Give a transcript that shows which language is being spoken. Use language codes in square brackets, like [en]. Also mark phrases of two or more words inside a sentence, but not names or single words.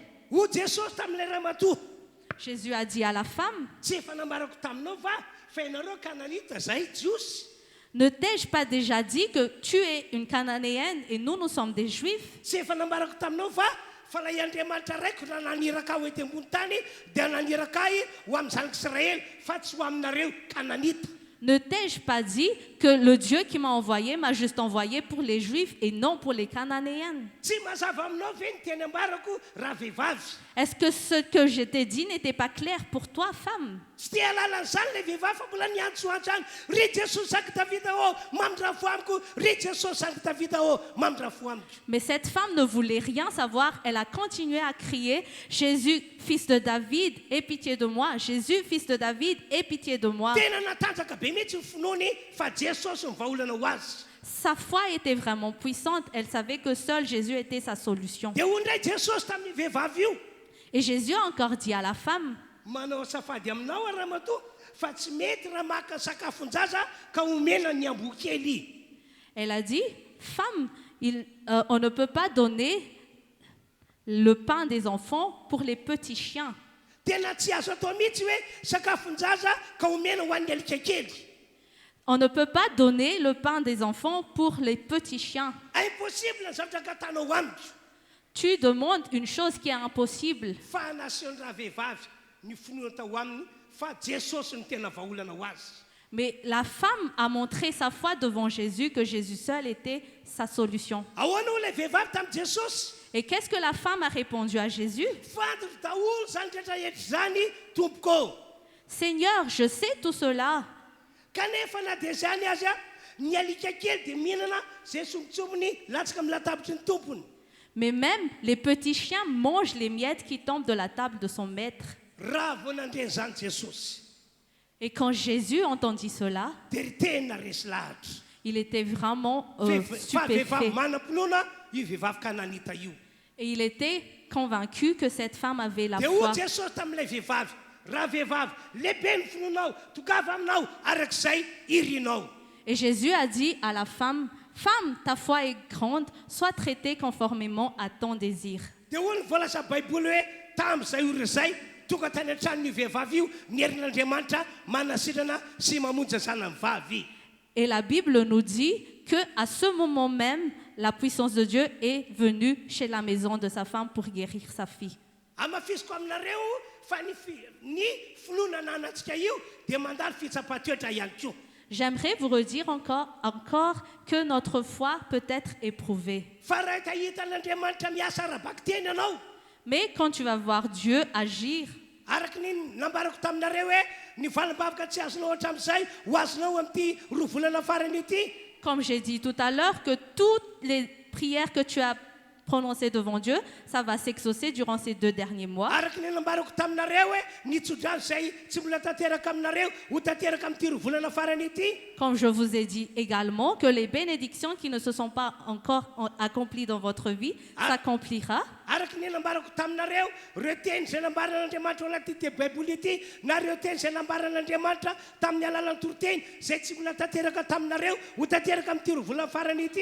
[mg] Ho Jesosy tamin'ilay ramatoa. [fr] Jésus a dit à la femme, [mg] Tsy efa nambarako taminao va fa ianareo kananita zay jiosy. [fr] ne t'ai-je pas déjà dit que tu es une cananéenne et nous sommes des juifs? [mg] Tsy efa nambarako taminao va fa lay Andriamanitra raiko raha naniraka ho ety ambony tany dia naniraka ho amin'ny zanak'Israël fa tsy ho aminareo kananita. [fr] Ne t'ai-je pas dit que le Dieu qui m'a envoyé m'a juste envoyé pour les juifs et non pour les cananéennes? [mg] Tsy mazava aminao ve ny teny ambarako raha vehivavy? [fr] Est-ce que ce que je t'ai dit n'était pas clair pour toi, femme? [mg] Tsy tia lalan'izany le vehivavy fa mbola niantsoantso any. Ry Jesosy zanky Davida ô mamindra fo amiko. Ry Jesosy zanky Davida ô mamindra fo amiko. [fr] Mais cette femme ne voulait rien savoir. Elle a continué à crier, Jésus, fils de David, aie pitié de moi. Jésus, fils de David, aie pitié de moi. [mg] Tena natanjaka be mihitsy ny finoany fa Jesosy ny vahaolana ho azy. [fr] Sa foi était vraiment puissante. Elle savait que seul Jésus était sa solution. [mg] Dia hoy ndray Jesosy tamin'ny vehivavy io. [fr] Et Jésus a encore dit à la femme, [mg] Manao safady aminao ary ramatoa fa tsy mety raha maka sakafon-jaza ka omena ny amboa-kely. [fr] elle a dit, femme, on ne peut pas donner le pain des enfants pour les petits chiens. [mg] Tena tsy azo atao mihitsy hoe sakafon-jaza ka omena ho an'ny alika kely. [fr] On ne peut pas donner le pain des enfants pour les petits chiens. [mg] Impossible ny zavatra katanao amiko. [fr] Tu demandes une chose qui est impossible. [mg] Fa nasion'ny raha vehivavy ny finoana tao aminy fa Jesosy ny tena vahaolana ho azy. [fr] Mais la femme a montré sa foi devant Jésus, que Jésus seul était sa solution. [mg] Ahoana ho ilay vehivavy tamin'i Jesosy? [fr] Et qu'est-ce que la femme a répondu à Jésus? [mg] Fantatra daholo zany rehetra zany tompoko. [fr] Seigneur, je sais tout cela. [mg] Kanefa na dia zany azy ny alika kely dia mihinana zay somotsomony latsaka amin'ny latabitry ny tompony. [fr] Mais même les petits chiens mangent les miettes qui tombent de la table de son maître. [mg] Raha vao nandreny zany Jesosy [fr] Et quand Jésus entendit cela, [mg] dia ry tena resy lahatra. [fr] il était vraiment [mg] Fa vehivavy [fr] stupéfait. [mg] manam-pinoana io vehivavy kananita io. [fr] Et il était convaincu que cette femme avait la [mg] Dia [fr] foi. [mg] ohatry Jesosy tamin'ilay vehivavy, raha vehivavy lehibe ny finoanao tongava aminao arak'izay irinao. [fr] Et Jésus a dit à la femme, « Femme, ta foi est grande, sois traitée conformément à ton désir. [mg] Dia hoy ny voalaza baiboly hoe tamin'izay ora izay tonga tany an-tranon'io vehivavy io ny herin'Andriamanitra manasitrana sy mamonjy zanany vavy. » [fr] Et la Bible nous dit qu'à ce moment même, la puissance de Dieu est venue chez la maison de sa femme pour guérir sa fille. [mg] Amafisiko aminareo fa ny finoana anantsika io dia mandalo fitsapan-toetra ihany koa. [fr] J'aimerais vous redire encore que notre foi peut être éprouvée. [mg] Fa raha tahita n'Andriamanitra miasa arabaky teny ianao, [fr] Mais quand tu vas voir Dieu agir, [mg] araky ny nambarako taminareo hoe ny valim-bavaka tsy azonao hatramin'izay ho azonao amin'ity roa volana farany ity. [fr] comme j'ai dit tout à l'heure, que toutes les prières que tu as prononcées devant Dieu, ça va s'exaucer durant ces 2 derniers mois. [mg] Araky ny nambarako taminareo hoe ny tsodrano izay tsy mbola tanteraka aminareo ho tanteraka amin'ity roa volana farany ity. [fr] Comme je vous ai dit également, que les bénédictions qui ne se sont pas encore accomplies dans votre vie s'accomplira. [mg] Araky ny nambarako taminareo reo teny izay nambaran'Andriamanitra ao anaty ty baiboly ity na reo teny izay nambaran'Andriamanitra tamin'ny alalan'ny toroteny izay tsy mbola tanteraka taminareo ho tanteraka amin'ity roa volana farany ity.